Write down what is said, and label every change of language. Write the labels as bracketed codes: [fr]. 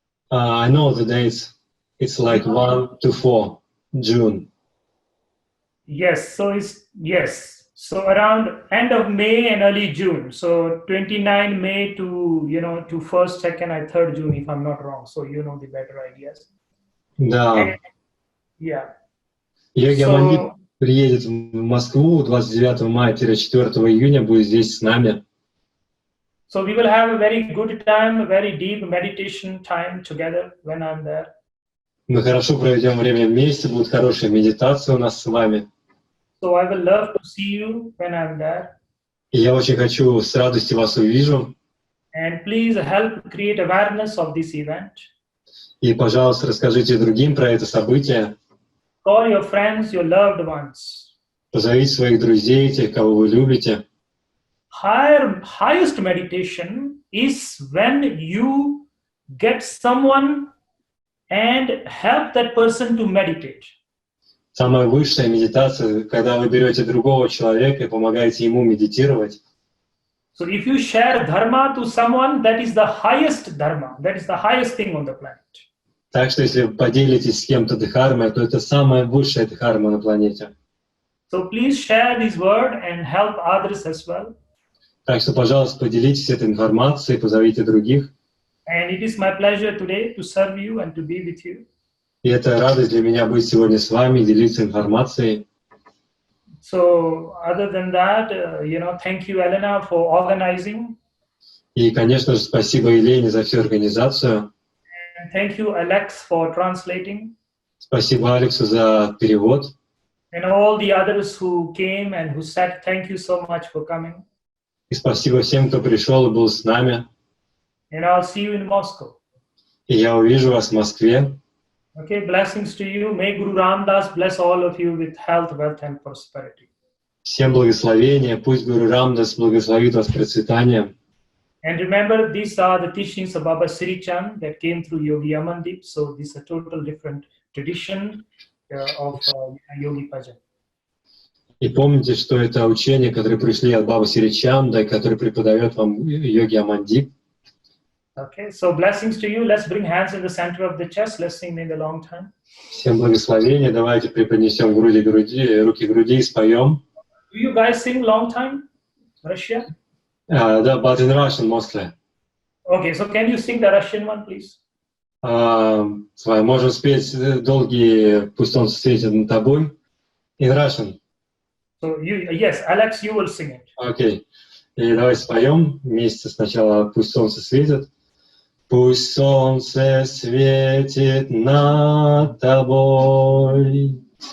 [en] I know the dates. It's like 1 to 4 June. Yes, so around end of May and early June. So 29 May to 1st, 2nd, and 3rd June, if I'm not wrong. So you know the better ideas. [ru] Да. [en] Yeah. [ru] Йоги Амандит приедет в Москву 29 мая-4 июня, будет здесь с нами. [en] So we will have a very good time, a very deep meditation time together when I'm there. [ru] Мы хорошо проведем время вместе, будет хорошая медитация у нас с вами. [en] So I will love to see you when I'm there. [ru] И я очень хочу, с радостью вас увижу. [en] And please help create awareness of this event. [ru] И, пожалуйста, расскажите другим про это событие. [en] Call your friends, your loved ones. [ru] Позовите своих друзей, тех, кого вы любите. [en] Highest meditation is when you get someone and help that person to meditate. [ru] Самая высшая медитация, когда вы берете другого человека и помогаете ему медитировать. [en] So if you share dharma to someone, that is the highest dharma. That is the highest thing on the planet. [ru] Так что если вы поделитесь с кем-то дхармой, то это самая высшая дхарма на планете. [en] So please share this word and help others as well. [ru] Так что, пожалуйста, поделитесь этой информацией, позовите других. [en] And it is my pleasure today to serve you and to be with you. [ru] И это радость для меня быть сегодня с вами, делиться информацией. [en] So other than that, thank you, Elena, for organizing. [ru] И, конечно же, спасибо Елене за всю организацию. [en] And thank you, Alex, for translating. [ru] Спасибо Алексу за перевод. [en] And all the others who came and who said thank you so much for coming. [ru] И спасибо всем, кто пришел и был с нами. [en] And I'll see you in Moscow. [ru] И я увижу вас в Москве. [en] Okay, blessings to you. May Guru Ramdas bless all of you with health, wealth, and prosperity. [ru] Всем благословения. Пусть Гуру Рамдас благословит вас процветанием. [en] And remember, these are the teachings of Baba Sri Chand that came through Yogi Amandip. So this is a total different tradition of Yogi Bhajan. [ru] И помните, что это учения, которые пришли от Бабы Сри Чанда, который преподает вам Йоги Амандип. [en] Okay, so blessings to you. Let's bring hands in the center of the chest. Let's sing in the long time. [ru] Всем благословения. Давайте преподнесем руки груди и споем. [en] Do you guys sing long time, Russia? [ru] Да, [en] but in Russian mostly. Okay, so can you sing the Russian one, please? [ru] С вами можем спеть долгие, пусть он светит над тобой. [en] In Russian. So yes, Alex, you will sing it. [ru] Окей. И давайте споем вместе сначала «Пусть солнце светит». Пусть солнце светит над тобой,